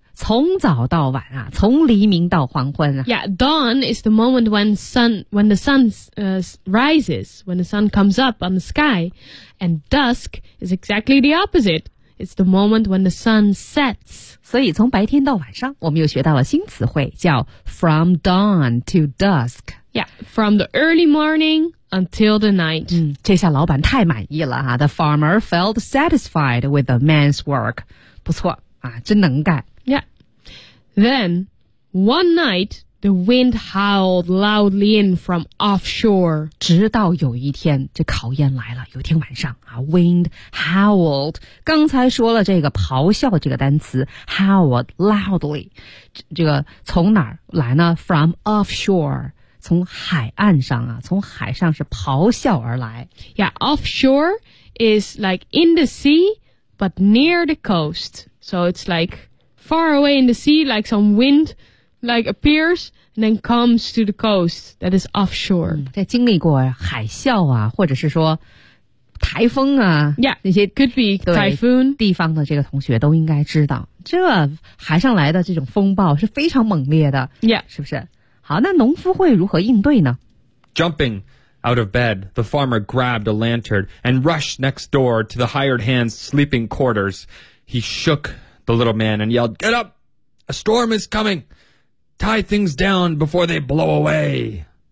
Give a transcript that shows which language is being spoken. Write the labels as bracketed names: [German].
[Chinese] 从早到晚啊，从黎明到黄昏啊。 [English] Yeah, dawn is the moment when the sun rises, when the sun comes up on the sky. And dusk is exactly the opposite. It's the moment when the sun sets. [Chinese] 所以从白天到晚上，我们又学到了新词汇，叫 [English] from dawn to dusk. Yeah, from the early morning until the night. [Chinese] 嗯，这下老板太满意了哈。 [English] The farmer felt satisfied with the man's work. [Chinese] 不错啊，真能干。 [English] Then, one night, the wind howled loudly in from offshore. [Chinese] 直到有一天，这考验来了。有天晚上啊 ， [English] wind howled. [Chinese] 刚才说了这个咆哮这个单词 ， [English] howled loudly. [Chinese] 这个从哪儿来呢 ？ [English] From offshore. [Chinese] 从海岸上啊，从海上是咆哮而来。 [English] Yeah, offshore is like in the sea, but near the coast. So it's like... far away in the sea, like some wind, like appears, and then comes to the coast that is offshore. [Chinese] 在经历过海啸啊，或者是说台风啊， [English] yeah, [Chinese] 那些 [English] could be typhoon [Chinese] 地方的这个同学都应该知道，这海上来的这种风暴是非常猛烈的， [English] yeah, [Chinese] 是不是？好，那农夫会如何应对呢？ [English] Jumping out of bed, the farmer grabbed a lantern and rushed next door to the hired hand's sleeping quarters. He shook. The little man and yelled, Get up! A storm is coming! Tie things down before they blow away!